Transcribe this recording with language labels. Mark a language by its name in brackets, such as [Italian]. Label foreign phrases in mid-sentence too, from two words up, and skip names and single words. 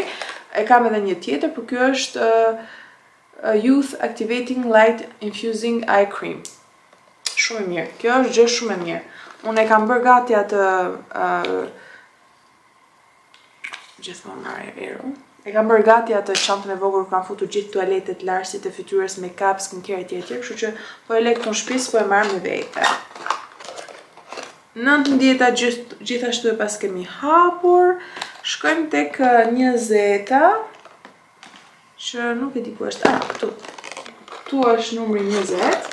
[Albanian] E kam edhe një tjetër, por kjo është Youth Activating Light Infusing Eye Cream. Shumë e mirë. Kjo është gjë shumë e mirë. Unë e kam bërë gati atë gjithmonë marrë erë. E kam bërë gati atë çantën e vogël ku kam futur gjithë tualetet, larësit e fytyrës, [English] make-up, skincare etj. [Albanian] Kështu që po e lë këtu në shtëpi, po e marr me vete. 19-a gjithashtu e pas kemi hapur. Shkojmë tek 20-a, që nuk e di ku është. Këtu. Këtu është numri 20.